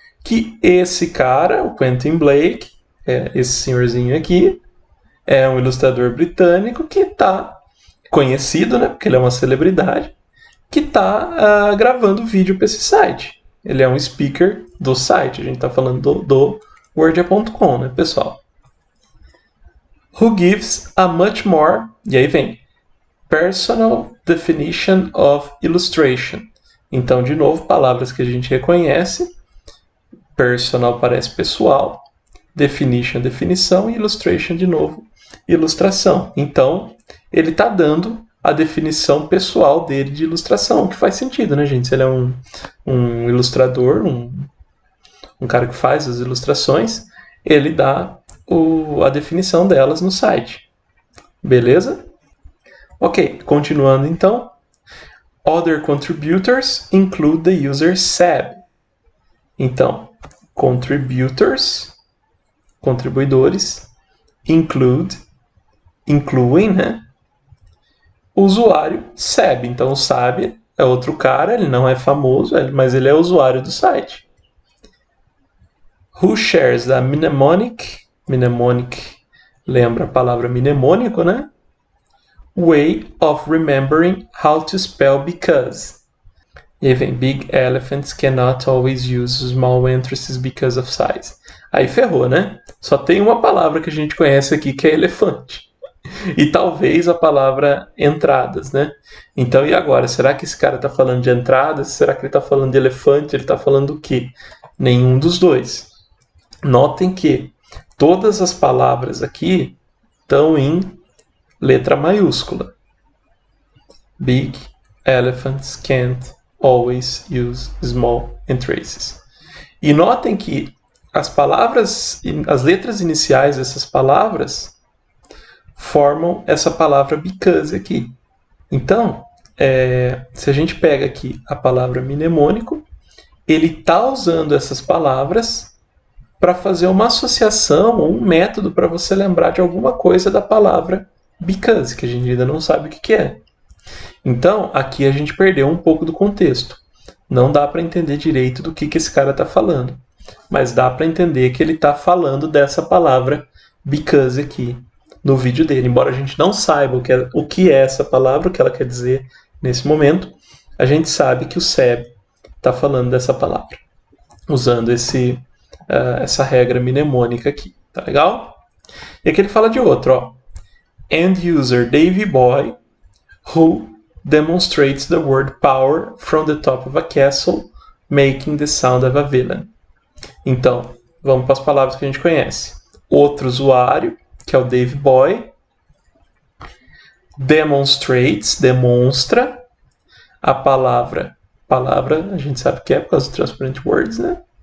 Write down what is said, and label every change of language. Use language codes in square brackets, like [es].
[pt] Que esse cara, o Quentin Blake, esse senhorzinho aqui, é um ilustrador britânico que está conhecido, né? Porque ele é uma celebridade, que está gravando vídeo para esse site. Ele é um speaker do site. A gente está falando do Wordia.com, né, pessoal? [en] Who gives a much more, [pt] e aí vem, [en] personal definition of illustration. [pt] Então, de novo, palavras que a gente reconhece. Personal parece pessoal, definition, definição, e illustration, de novo, ilustração. Então, ele está dando a definição pessoal dele de ilustração, que faz sentido, né, gente? Se ele é um ilustrador, um cara que faz as ilustrações, ele dá a definição delas no site. Beleza? Ok, continuando então. [en] Other contributors include the user SAB. [pt] Então, contributors, contribuidores, incluem, né? O usuário SAB. Então, o SAB é outro cara, ele não é famoso, mas ele é usuário do site. [en] Who shares the mnemonic? [pt] Mnemonic lembra a palavra mnemônico, né? [en] Way of remembering how to spell because. [pt] E aí vem, [en] big elephants cannot always use small entrances because of size. [pt] Aí ferrou, né? Só tem uma palavra que a gente conhece aqui que é elefante. E talvez a palavra entradas, né? Então, e agora? Será que esse cara está falando de entradas? Será que ele está falando de elefante? Ele está falando do quê? Nenhum dos dois. Notem que todas as palavras aqui estão em letra maiúscula. [en] Big elephants can't always use small traces. [pt] E notem que as letras iniciais dessas palavras formam essa palavra because aqui. Então, se a gente pega aqui a palavra mnemônico, ele está usando essas palavras para fazer uma associação ou um método para você lembrar de alguma coisa da palavra because, que a gente ainda não sabe o que é. Então, aqui a gente perdeu um pouco do contexto. Não dá para entender direito do que esse cara está falando. Mas dá para entender que ele está falando dessa palavra because aqui no vídeo dele. Embora a gente não saiba o que é essa palavra, o que ela quer dizer nesse momento, a gente sabe que o Seb está falando dessa palavra, usando essa regra mnemônica aqui. Tá legal? E aqui ele fala de outro, ó. [en] End user Davey Boy, who demonstrates the word power from the top of a castle, making the sound of a villain. [pt] Então, vamos para as palavras que a gente conhece. Outro usuário, que é o Davey Boy, demonstrates, demonstra, a palavra, a gente sabe que é por causa do Transparent Words, né?